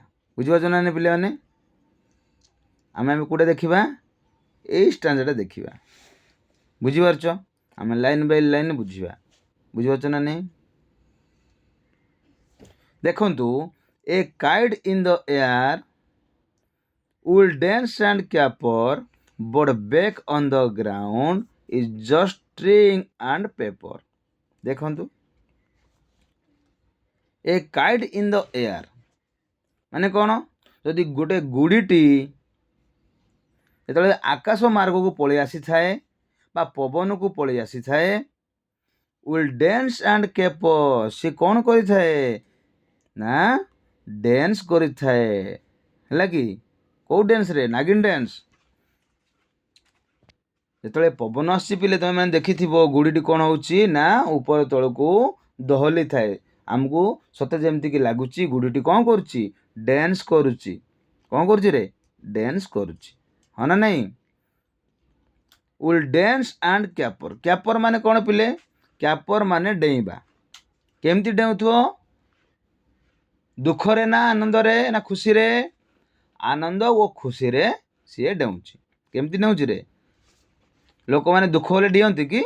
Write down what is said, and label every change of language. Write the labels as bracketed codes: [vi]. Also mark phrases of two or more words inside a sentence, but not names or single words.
[or] ବୁଝିପାରୁଛ ନା ପିଲାମାନେ? ଆମେ କୋଉଟା ଦେଖିବା? ଏଇ ଷ୍ଟାଞ୍ଜାଟା ଦେଖିବା। ବୁଝିପାରୁଛ? ଆମେ [en] line by line [or] ବୁଝିବା। ବୁଝିପାରୁଛ ନା ନାହିଁ? [en] ଦେଖନ୍ତୁ, a kite in the air will dance and caper but back on the ground is just string and paper। [or] ଦେଖନ୍ତୁ, [en] a kite in the air [or] ମାନେ କ'ଣ? ଯଦି ଗୋଟେ ଗୁଡ଼ିଟି ଯେତେବେଳେ ଆକାଶ ମାର୍ଗକୁ ପଳେଇ ଆସିଥାଏ ବା ପବନକୁ ପଳେଇ ଆସିଥାଏ, [en] will dance and caper, [or] ସେ କ'ଣ କରିଥାଏ? ନା ଡ୍ୟାନ୍ସ କରିଥାଏ। ହେଲା କି? କେଉଁ ଡ୍ୟାନ୍ସରେ? ନାଗିନ ଡ୍ୟାନ୍ସ। ଯେତେବେଳେ ପବନ ଆସୁଛି ପିଲେ, ତମେମାନେ ଦେଖିଥିବ ଗୁଡ଼ିଟି କ'ଣ ହେଉଛି ନା ଉପର ତଳକୁ ଦୋହଲି ଥାଏ। ଆମକୁ ସତେ ଯେମିତିକି ଲାଗୁଛି ଗୁଡ଼ିଟି କ'ଣ କରୁଛି? ଡ୍ୟାନ୍ସ କରୁଛି। କ'ଣ କରୁଛି ରେ? ଡ୍ୟାନ୍ସ କରୁଛି। ହଁ ନା ନାହିଁ? [en] will dance and caper। [or] କ୍ୟାପର ମାନେ କ'ଣ ପିଲେ? କ୍ୟାପର ମାନେ ଡେଇଁବା। କେମିତି ଡେଉଁଥିବ? ଦୁଃଖରେ ନା ଆନନ୍ଦରେ ନା ଖୁସିରେ? ଆନନ୍ଦ ଓ ଖୁସିରେ ସିଏ ଡେଉଁଛି। କେମିତି ଡେଉଁଛି ରେ? ଲୋକମାନେ ଦୁଃଖ ହେଲେ ଡିଅନ୍ତି କି?